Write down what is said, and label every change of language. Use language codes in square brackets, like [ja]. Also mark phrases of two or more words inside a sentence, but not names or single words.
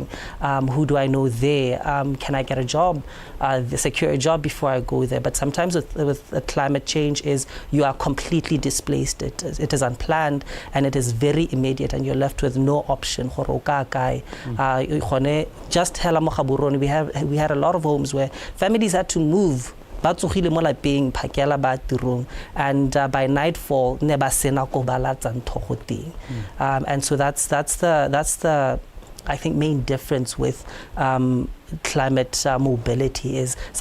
[en] Who do I know there? Can I get a job? Secure a job before I go there? But sometimes with climate change is you are completely displaced. It is unplanned and it is very immediate, and you're left with no option. [tn] Just hela mo Gaborone, [en] we had a lot of homes where families had to move. And by nightfall, and so that's the I think main difference with climate mobility is